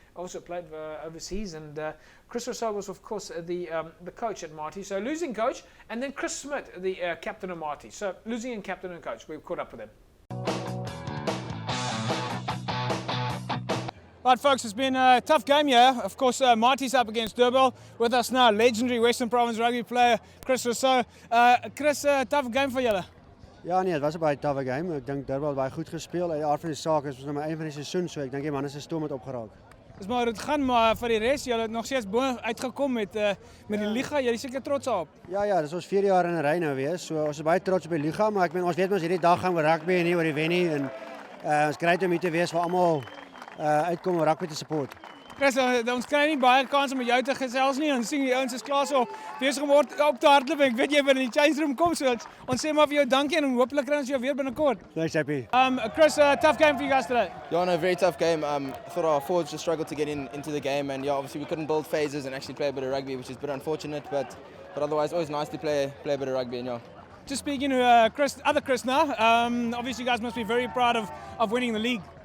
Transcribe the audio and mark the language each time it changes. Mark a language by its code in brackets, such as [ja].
[en] Also played overseas, and Chris Rousseau was, of course, the coach at Marty. So losing coach, and then Chris Smith, the captain of Marty. So losing and captain and coach, we've caught up with them. Right, folks, it's been a tough game here. Of course, Marty's up against Durban. With us now, legendary Western Province rugby player, Chris Rousseau. Chris, tough game [af] voor julle. Ja nee, het was een baie toffe game. Ek dink Durban het baie goed gespeel. Uit die aard van die saak is ons nou maar einde van die seisoen, so ek dink die manne se stoom het opgeraak. Dis maar dit gaan, maar vir die res, julle het nog steeds bo uitgekom met die liga. Julle is seker trots daarop. Ja, dis ons 4 jaar in 'n ry nou weer. So ons is baie trots op die liga, maar ek meen ons weet mos hierdie dag gaan oor rugby en nie oor die wen nie, en ons kry dit om hier te wees waar almal uitkom om rugby te support. Chris, ons kry nie baie kans om met jou te gesels nie. Ons sien die ouens is klaar so besig om op te hardloop. Ek weet jy wil in die change room kom, so ons sê maar vir jou dankie en hopelik kry ons jou weer binnekort. [en] Thanks, Happy. Chris, tough game for you guys today. Yeah, no, very tough game. I thought our forwards just struggled to get into the game, and obviously we couldn't build phases and actually play a bit of rugby, which is a bit unfortunate, but otherwise always nice to play a bit of rugby, and Just speaking to other Chris now, obviously you guys must be very proud of winning the league.